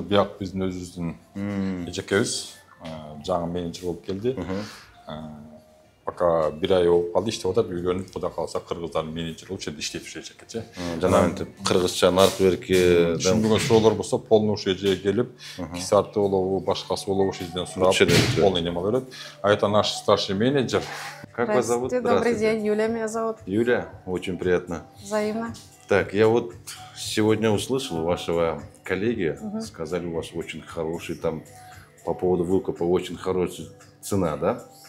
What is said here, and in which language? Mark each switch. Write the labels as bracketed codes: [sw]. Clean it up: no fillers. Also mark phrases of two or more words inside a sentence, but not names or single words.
[ky] Бияк биздин өзүбүздүн эжекебиз. Жаңы менеджер болуп келди. Пока 1 ай болуп калды, иштеп атат, үйрөнүп, кудай калса кыргыздардын менеджери ошол жерде иштеп жүрөчү. Жанагынтип кыргызча нарк берки түшүнбөгөн суроолор болсо, полный ошол жерге келип, кисарты болобу, башкасы болобу, ошол жерден сурап, полный неме берет. [ru] А это наш старший менеджер. Как вас зовут? Добрый день, Юлия меня зовут. Юлия, очень приятно. Взаимно. Так, я вот сегодня услышал у вашего коллеги, сказали, у вас очень хороший там по поводу выкупа очень хорошая цена, да?